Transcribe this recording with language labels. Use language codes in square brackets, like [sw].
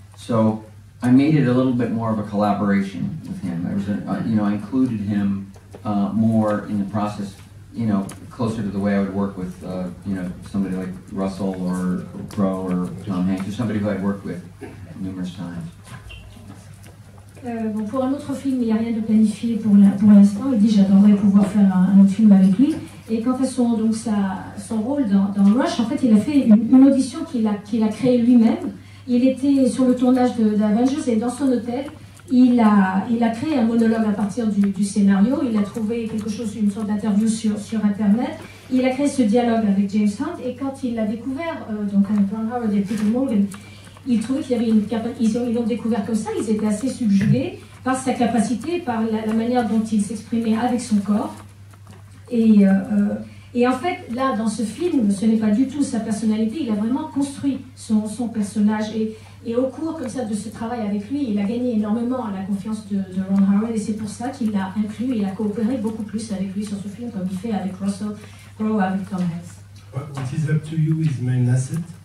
[en] So I made it a little bit more of a collaboration with him. There was I included him more in the process, closer to the way I would work with, somebody like Russell or Crowe or Tom Hanks, or somebody who I'd worked with numerous times. [fr] Pour un autre film, il n'y a rien de planifié pour l'instant. Il dit j'adorerais pouvoir faire un autre film avec lui. Et quant à son rôle dans Rush, en fait, il a fait une audition qu'il a créée lui-même. Il était sur le tournage d'Avengers et dans son hôtel, il a créé un monologue à partir du scénario. Il a trouvé quelque chose, une sorte d'interview sur Internet. Il a créé ce dialogue avec James Hunt et quand il l'a découvert, donc avec Ron Howard et Peter Morgan, il trouvait qu'il y avait une capacité. Ils l'ont découvert comme ça. Ils étaient assez subjugués par sa capacité, par la manière dont il s'exprimait avec son corps. Et en fait, là, dans ce film, ce n'est pas du tout sa personnalité. Il a vraiment construit son personnage. Et au cours comme ça de ce travail avec lui, il a gagné énormément la confiance de Ron Howard. Et c'est pour ça qu'il l'a inclus et a coopéré beaucoup plus avec lui sur ce film, comme il fait avec Russell Crowe, avec Tom Hanks. [en] What is up to you his main asset?